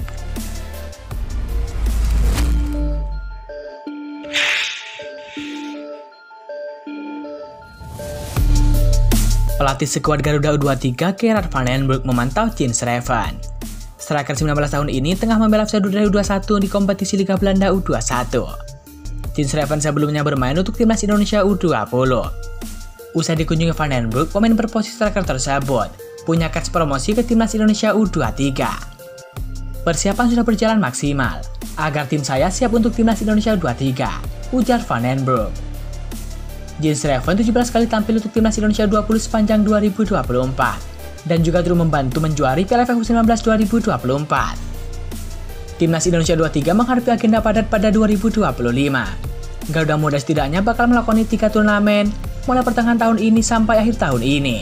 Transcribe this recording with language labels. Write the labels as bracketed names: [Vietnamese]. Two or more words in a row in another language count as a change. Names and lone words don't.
[Indonesian] Pelatih skuad Garuda U23 Gerard van den Broek memantau Jens Reven. Striker 19 tahun ini tengah membela FC Dordrecht U21 di kompetisi Liga Belanda U21. Jens Reven sebelumnya bermain untuk timnas Indonesia U20. Usai dikunjungi van den Broek, pemain berposisi striker tersebut punya kartu promosi ke timnas Indonesia U23. Persiapan sudah berjalan maksimal agar tim saya siap untuk timnas Indonesia U23, ujar van den Broek. Jens Reven 17 kali tampil untuk timnas Indonesia 20 sepanjang 2024 dan juga turut membantu menjuari Piala AFF U19 2024. Timnas Indonesia 23 menghadapi agenda padat pada 2025. Garuda Muda setidaknya bakal melakoni 3 turnamen mulai pertengahan tahun ini sampai akhir tahun ini.